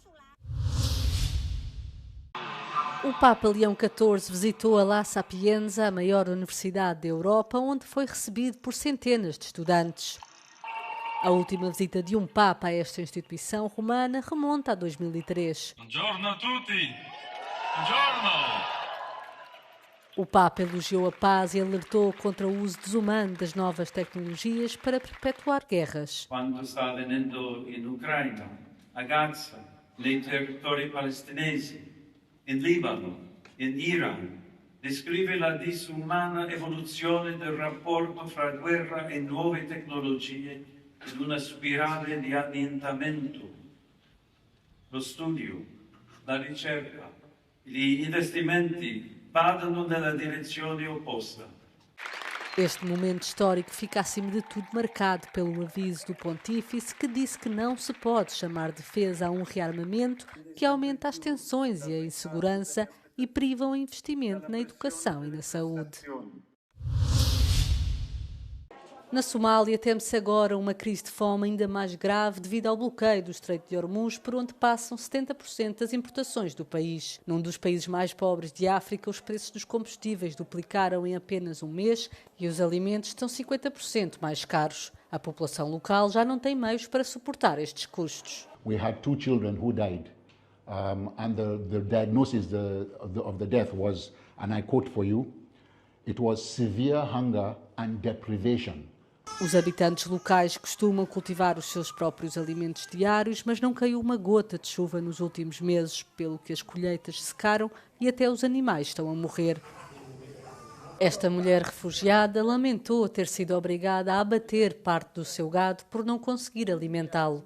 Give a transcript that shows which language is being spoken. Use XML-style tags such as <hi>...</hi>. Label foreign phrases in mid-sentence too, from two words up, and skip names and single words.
<pt>O Papa Leão XIV visitou a La Sapienza, a maior universidade da Europa, onde foi recebido por centenas de estudantes. A última visita de um Papa a esta instituição romana remonta a 2003.</pt> <it>Buongiorno a tutti! Buongiorno!</it> <pt>O Papa elogiou a paz e alertou contra o uso desumano das novas tecnologias para perpetuar guerras.</pt> <it>Quando sta avvenendo in Ucraina, a Gaza, nei territori palestinesi, in Libano, in Iran, descrive la disumana evoluzione del rapporto fra guerra e nuove tecnologie in una spirale di annientamento. Lo studio, la ricerca, gli investimenti vadano nella direzione opposta.</it> <pt>Este momento histórico fica, acima de tudo, marcado pelo aviso do Pontífice, que disse que não se pode chamar defesa a um rearmamento que aumenta as tensões e a insegurança e priva o investimento na educação e na saúde. Na Somália, teme-se agora uma crise de fome ainda mais grave devido ao bloqueio do Estreito de Hormuz, por onde passam 70% das importações do país. Num dos países mais pobres de África, os preços dos combustíveis duplicaram em apenas um mês e os alimentos estão 50% mais caros. A população local já não tem meios para suportar estes custos.</pt> <en>We had 2 children who died, and the diagnosis of the death was, and I quote for you, it was severe hunger and deprivation.</en> <pt>Os habitantes locais costumam cultivar os seus próprios alimentos diários, mas não caiu uma gota de chuva nos últimos meses, pelo que as colheitas secaram e até os animais estão a morrer. Esta mulher refugiada lamentou ter sido obrigada a abater parte do seu gado por não conseguir alimentá-lo.</pt>